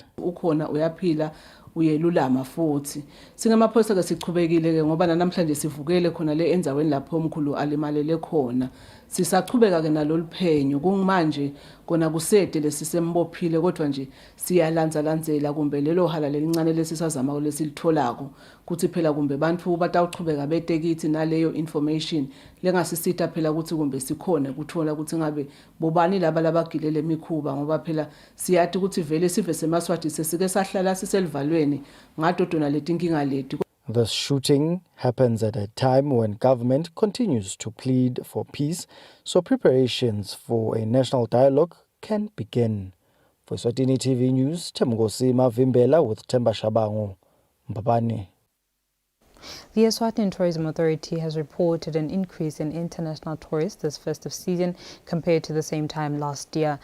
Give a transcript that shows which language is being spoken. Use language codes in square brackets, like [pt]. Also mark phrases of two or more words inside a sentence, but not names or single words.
[ss] Ukhona uyaphila uyelulama futhi singamaphoyisa ke sichubekile ke ngoba namhlanje sivukele khona le enzaweni lapho omkhulu alimalele khona sisachubeka ke naloluphenyo kumanje kona kusede lesisembophile kodwa nje siyalandzela kumbe lelo hala lelincane lesisazama lesilitholako kuthi phela kumbe bantu batawuchubeka betekithi naleyo information lengasisita phela ukuthi kumbe sikhona kuthola ukuthi ngabe bobani laba labagilele mikhuba ngoba phela siyathi ukuthi vele sive semaswati sesike sahlala siselivalweni ngadodona letinkinga leti. [en] The shooting happens at a time when government continues to plead for peace, so preparations for a national dialogue can begin. For Eswatini TV News, Temgosi Mavimbela with Temba Shabango, Mbabane. The Eswatini Tourism Authority has reported an increase in international tourists this festive season compared to the same time last year.